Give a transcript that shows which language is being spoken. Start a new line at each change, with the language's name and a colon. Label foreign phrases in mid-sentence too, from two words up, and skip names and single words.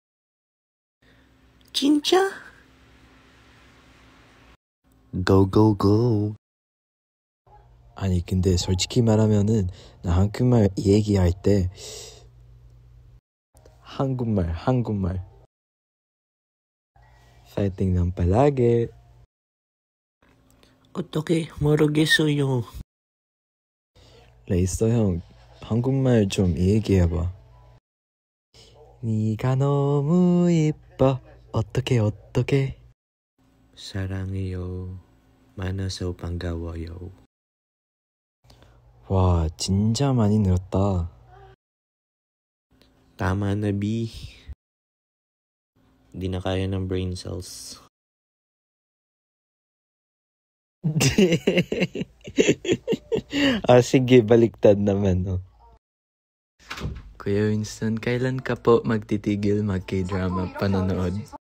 Korean: 진짜?
English: Go, go, go.
Korean: 아니, 근데 솔직히 말하면은, 나 한국말 얘기할 때, 한국말.
Filipino: Fighting ng palagi.
Korean: 어떻게 모르겠어요. 레이서 형, 한국말 좀 얘기해봐. 네가 너무 예뻐. 어떻게. 사랑해요. 만나서 반가워요. 와, 진짜 많이 늘었다.
Filipino: Tama na, B. Hindi na kaya ng
English: brain cells.
Filipino: Sige, baliktad naman, no? Kuya Winston, kailan ka po magtitigil mag-K-drama panonood?